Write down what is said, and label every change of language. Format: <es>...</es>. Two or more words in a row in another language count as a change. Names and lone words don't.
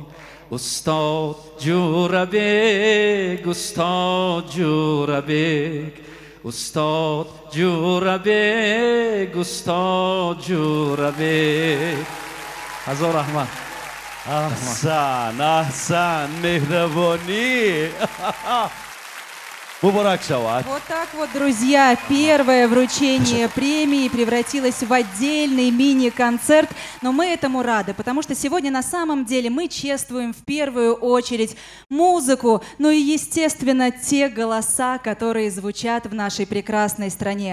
<fa>استاد جورابek، استاد جورابek، استاد جورابek، استاد جورابek. هزار رحمت. احسن مهربانی. مبارک شود.</fa> <ru>Вот так вот, друзья, первое вручение премии превратилось в отдельный мини-концерт, но мы этому рады, потому что сегодня на самом деле мы чествуем в первую очередь музыку, ну и, естественно, те голоса, которые звучат в нашей прекрасной стране.</ru>